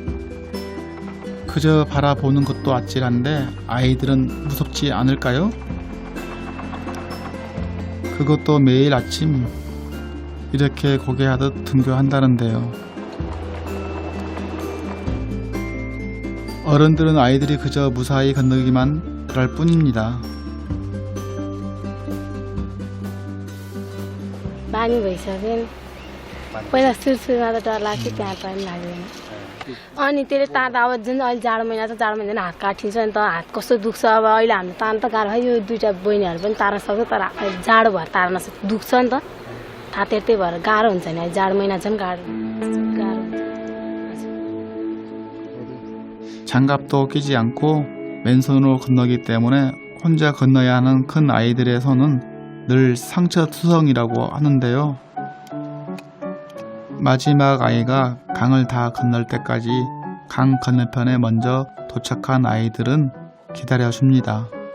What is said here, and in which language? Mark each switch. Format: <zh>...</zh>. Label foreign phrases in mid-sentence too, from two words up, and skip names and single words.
<ko>그저 바라보는 것도 아찔한데 아이들은 무섭지 않을까요? 그것도 매일 아침 이렇게 고개하듯 등교한다는데요. 어른들은 아이들이 그저 무사히 건너기만 바랄 뿐입니다.</ko> <ne>बानी भइसक्यो पहिला सुरुमा त डर लाग्थ्यो त्यहाँ पनि लाग्दैन अनि त्यसले तार्दा अब जुन अहिले जाडो महिना छ जाडो महिना हात काटिन्छ नि त हात कस्तो दुख्छ अब अहिले हामीले तार्न त गाह्रो है यो दुईटा बहिनीहरू पनि तार्न सक्छ तर जाडो भएर तार्न सक्छ दुख्छ नि त तातेर त्यही भएर गाह्रो हुन्छ नि अहिले जाडो महिना झन् गाह्रो</ne> <ko>장갑도 끼지 않고 맨손으로 건너기 때문에 혼자 건너야 하는 큰 아이들의 손은 늘 상처투성이라고 하는데요. 마지막 아이가 강을 다 건널 때까지 강 건너편에 먼저 도착한 아이들은 기다려줍니다.</ko>